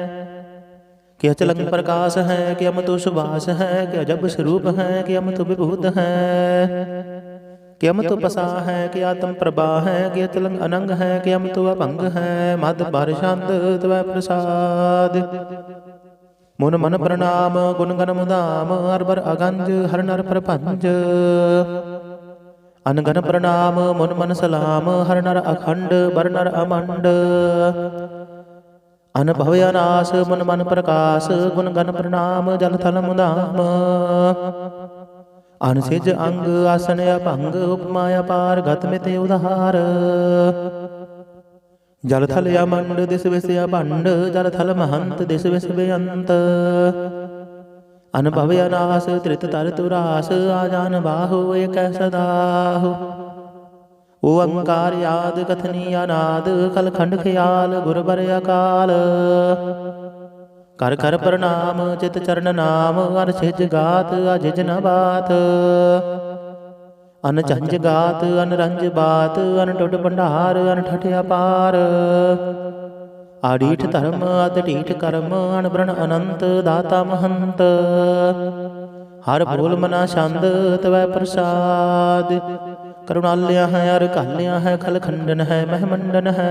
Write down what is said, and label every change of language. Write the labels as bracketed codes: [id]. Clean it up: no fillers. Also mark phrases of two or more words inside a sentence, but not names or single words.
[bra] कि अचलंग प्रकाश है, कि अमृत सुभाष है, कि अजब स्वरूप है, कि अमृत विभूत है। कि अमृत पसा है, कि आत्म प्रभा है, कि अचलंग अनंग है, कि अमृत अभंग है। मद बार शांत तवै प्रसाद। मुन मन प्रणाम गुण गण मुदाम, अरबर अगंज हर नर प्रपंच। अनगन प्रणाम मुन मन सलाम, हर नर अखंड बर नर अमंड। अनभव अनास मन मन प्रकाश, गुण गण प्रणाम जल थल मुदाम। अनसिज अंग आसन अभंग, उपमा अपार गत मित उधार। जल थल अमंड दिस विस अभंड, जल थल महंत दिस विस बेअंत। अनुभव अनास त्रित तर तुरास, आजान बाहु एक सदाहु। ओंकार याद कथनी अनाद, कल खंड ख्याल गुरबर अकाल। कर कर प्रणाम चित चरण नाम, अर छिज गात अजिज न बात। अन झंझ गात अन रंज बात, अन टुट भंडार अन ठठ अपार। आडीठ धर्म अतडीठ कर्म, अनब्रण अनंत दाता महंत। हर बोल मना छंद तवै प्रसाद। करुणालय है अर काल्या है, खल खंडन है महमंडन है।